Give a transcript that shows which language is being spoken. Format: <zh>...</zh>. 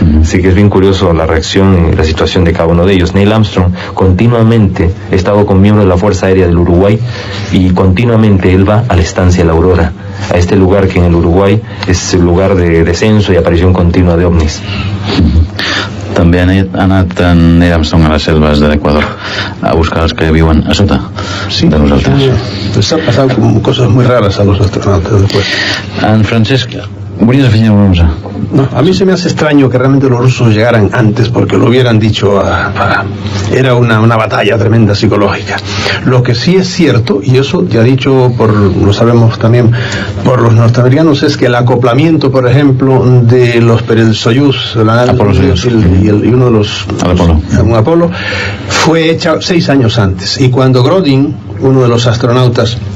<es>Así que es bien curioso la reacción y la situación de cada uno de ellos. Neil Armstrong continuamente ha estado con miembros de la Fuerza Aérea del Uruguay, y continuamente él va a la estancia La Aurora, a este lugar que en el Uruguay es el lugar de descenso y aparición continua de ovnis.</es> <ca>També ha anat en Neil Armstrong a les selves de l'Equador a buscar els que viuen a sota de nosaltres.</ca> <es>Les ha pasado como cosas muy raras a los astronautas después.</es> <ca>En Francesc, ¿volvías a afegir alguna cosa?</ca> <es>No, a mí se me hace extraño que realmente los rusos llegaran antes, porque lo hubieran dicho era una batalla tremenda psicológica. Lo que sí es cierto, y eso ya dicho lo sabemos también por los norteamericanos, es que el acoplamiento, por ejemplo, de los Soyuz, y uno de los Apolo, fue hecha 6 años antes. Y cuando Grodin, uno de los astronautas</es>